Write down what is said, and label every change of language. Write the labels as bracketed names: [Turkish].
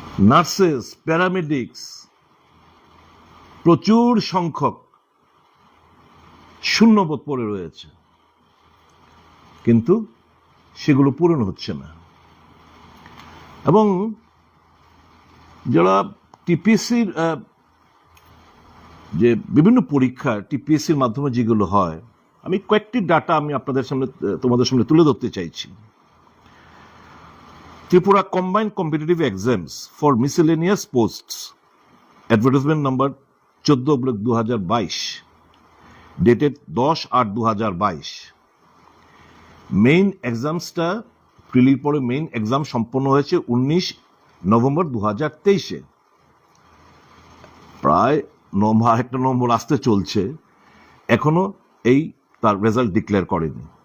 [Bangla] Nurses, paramedics প্রচুর সংখ্যক শূন্যপদ পড়ে রয়েছে, কিন্তু সেগুলো পূরণ হচ্ছে না। এবং যারা টিপিএসসির যে বিভিন্ন পরীক্ষা টিপিএসসির মাধ্যমে যেগুলো হয়, আমি কয়েকটি ডাটা আমি আপনাদের সামনে, তোমাদের সামনে তুলে ধরতে চাইছি। [English] Tripura Combined Competitive Exams for Miscellaneous Posts, advertisement number 14/2022, dated 10/8/2022। [Bangla] Main এক্সামসটা প্রিলির পরে মেইন এক্সাম সম্পন্ন হয়েছে 19 নভেম্বর 2023-এ। প্রায় একটা নম্বর আসতে চলছে, এখনো এই তার রেজাল্ট ডিক্লেয়ার করেনি।